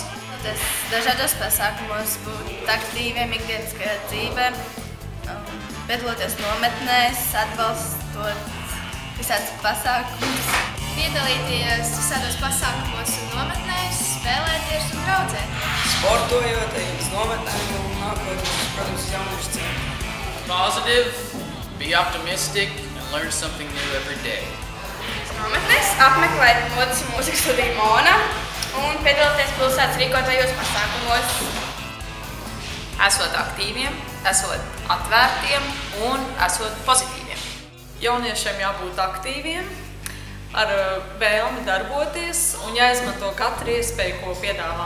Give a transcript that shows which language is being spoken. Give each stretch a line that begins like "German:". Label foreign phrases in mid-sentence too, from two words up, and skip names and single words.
Latvian: Dažādos pasākumos būt aktīviem ikdieniskajā dzīvē, piedaloties nometnēs, atbalstot visādas pasākumus. Piedalīties visādos pasākumos un nometnēs, spēlēties un draudzēties. Sportojot, ejot uz nometnēm un nākot, protams, uz jauniešu centru.
English: Positive, be optimistic and learn something new every day.
Latvian: Nometnēs apmeklēt modes un mūzikas studiju Mona un piedalīties pilsētas rīkotajos pasākumos. Esot aktīviem, esot atvērtiem un esot pozitīviem. Jauniešiem jābūt aktīviem, ar vēlmi darboties un jāizmanto katru iespēju, ko piedāvā.